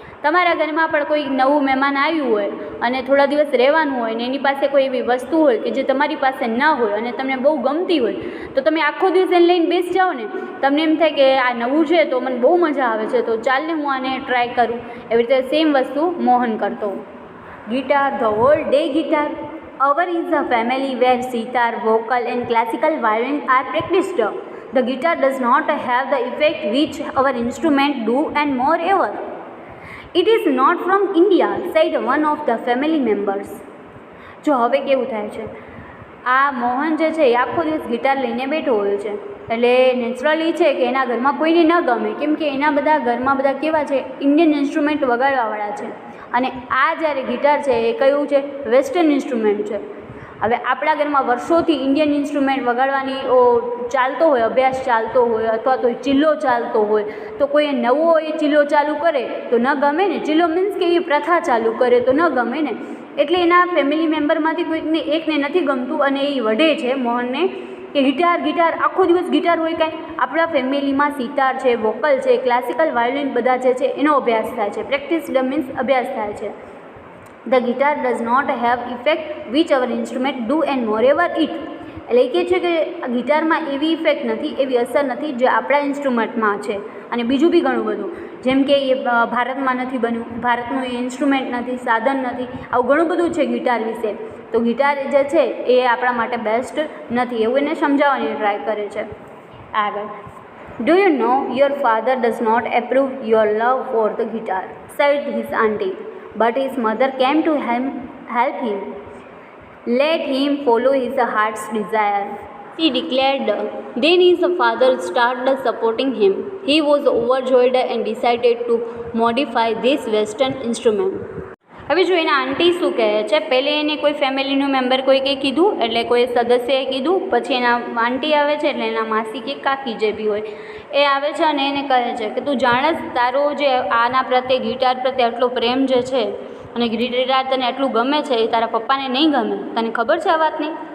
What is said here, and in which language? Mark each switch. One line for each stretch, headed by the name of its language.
Gujarati: તમારા ઘરમાં પણ કોઈ નવું મહેમાન આવ્યું હોય અને થોડા દિવસ રહેવાનું હોય ને એની પાસે કોઈ એવી વસ્તુ હોય કે જે તમારી પાસે ન હોય અને તમને બહુ ગમતી હોય, તો તમે આખો દિવસ એને લઈને બેસી જાઓ ને, તમને એમ થાય કે આ નવું છે તો મને બહુ મજા આવે છે, તો ચાલને હું આને ટ્રાય કરું. એવી રીતે સેમ વસ્તુ મોહન કરતો. Guitar,
English: The whole day guitar. Our is a family where sitar, vocal and classical violin are practised. The guitar does not have the effect which our instrument do and moreover, it is not from India, said one of the family members.
Gujarati: જો હવે કેવું થાય છે, આ મોહન જે છે એ આખો દિવસ ગિટાર લઈને બેઠો હોય છે, એટલે નેચરલી છે કે એના ઘરમાં કોઈને ન ગમે, કેમ કે એના બધા ઘરમાં બધા કેવા છે, ઇન્ડિયન ઇન્સ્ટ્રુમેન્ટ વગાડવાવાળા છે, અને આ જ્યારે ગિટાર છે એ કયું છે, વેસ્ટર્ન ઇન્સ્ટ્રુમેન્ટ છે. હવે આપણા ઘરમાં વર્ષોથી ઇન્ડિયન ઇન્સ્ટ્રુમેન્ટ વગાડવાની ચાલતો હોય, અભ્યાસ ચાલતો હોય, અથવા તો ચિલ્લો ચાલતો હોય, તો કોઈ નવો એ ચિલ્લો ચાલુ કરે તો ન ગમે ને. ચિલ્લો મીન્સ કે એ પ્રથા ચાલુ કરે તો ન ગમે ને, એટલે એના ફેમિલી મેમ્બરમાંથી કોઈકને એકને નથી ગમતું અને એ વઢે છે મોહનને કે ગિટાર આખો દિવસ ગિટાર હોય કાંઈ. આપણા ફેમિલીમાં સિતાર છે, વોકલ છે, ક્લાસિકલ વાયોલિન બધા જે છે એનો અભ્યાસ થાય છે. પ્રેક્ટિસ મીન્સ અભ્યાસ થાય છે.
English: The guitar does not have effect which our instrument do and moreover it,
Gujarati: એટલે એ કહે છે કે ગિટારમાં એવી ઇફેક્ટ નથી, એવી અસર નથી જે આપણા ઇન્સ્ટ્રુમેન્ટમાં છે. અને બીજું બી ઘણું બધું, જેમ કે એ ભારતમાં નથી બન્યું, ભારતનું એ ઇન્સ્ટ્રુમેન્ટ નથી, સાધન નથી, આવું ઘણું બધું છે ગિટાર વિશે. તો ગિટાર જે છે એ આપણા માટે બેસ્ટ નથી, એવું એને સમજાવવાની ટ્રાય કરે છે.
English: આગળ, do you know your father does not approve your love for the guitar, said his aunty, but his mother came to help him. Let him follow his heart's desire, she declared. Then his father started supporting him. He was overjoyed and decided to modify this western instrument.
Gujarati: હવે જો એના આંટી શું કહે છે, પહેલે એને કોઈ ફેમિલીનું member કોઈ કંઈ કીધું, એટલે કોઈ સદસ્યએ કીધું, પછી એના આંટી આવે છે એટલે એના માસી કે કાકી જે બી હોય એ આવે છે અને એને કહે છે કે તું જાણસ તારો જે આના પ્રત્યે ગિટાર પ્રત્યે આટલો પ્રેમ જે છે અને ગિટાર તને એટલું ગમે છે એ તારા પપ્પાને નહીં ગમે, તને ખબર છે આ વાતની.